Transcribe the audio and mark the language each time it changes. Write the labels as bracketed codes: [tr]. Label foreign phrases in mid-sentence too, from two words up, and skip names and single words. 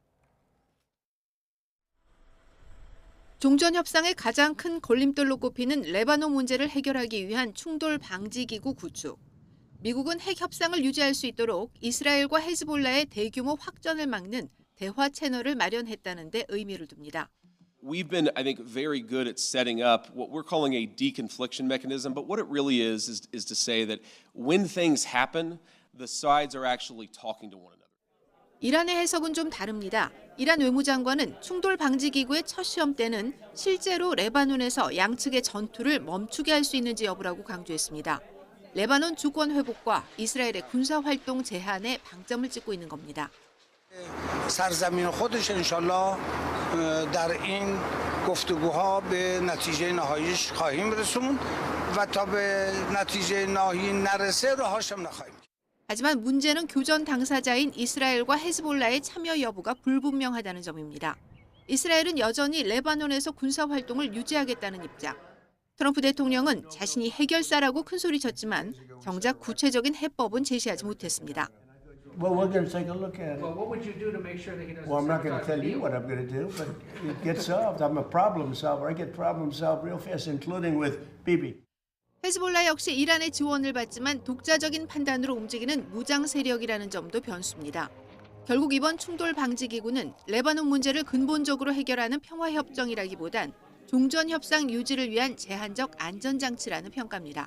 [ko] 종전 협상의 가장 큰 걸림돌로 꼽히는 레바논 문제를 해결하기 위한 충돌 방지 기구 구축. 미국은 핵 협상을 유지할 수 있도록 이스라엘과 헤즈볼라의 대규모 확전을 막는 대화 채널을 마련했다는 데 의미를 둡니다. [en] We've been, I think, very good at setting up what we're calling a deconfliction mechanism, but what it really is to say that when things happen, the sides are actually talking to one another. [ko] 이란의 해석은 좀 다릅니다. 이란 외무장관은 충돌 방지 기구의 첫 시험 때는 실제로 레바논에서 양측의 전투를 멈추게 할 수 있는지 여부라고 강조했습니다. 레바논 주권 회복과 이스라엘의 군사 활동 제한에 방점을 찍고 있는 겁니다. [fa] سرزمین خودش انشالله در این گفتگوها به نتیجه نهاییش خواهیم رسوند و تا به نتیجه نهایی نرسه راهاش هم نخواهیم. [ko] 하지만 문제는 교전 당사자인 이스라엘과 헤즈볼라의 참여 여부가 불분명하다는 점입니다. 이스라엘은 여전히 레바논에서 군사 활동을 유지하겠다는 입장. 트럼프 대통령은 자신이 해결사라고 큰소리쳤지만 정작 구체적인 해법은 제시하지 못했습니다. [en] Well, we're going to take a look at it. Well, what would you do to make sure that he doesn't? Well, I'm not going to tell you what I'm going to do, but it gets solved. I'm a problem solver. I get problems solved real fast, including with Bibi. [ko] 헤즈볼라 역시 이란의 지원을 받지만 독자적인 판단으로 움직이는 무장 세력이라는 점도 변수입니다. 결국 이번 충돌 방지 기구는 레바논 문제를 근본적으로 해결하는 평화 협정이라기보단 종전 협상 유지를 위한 제한적 안전 장치라는 평가입니다.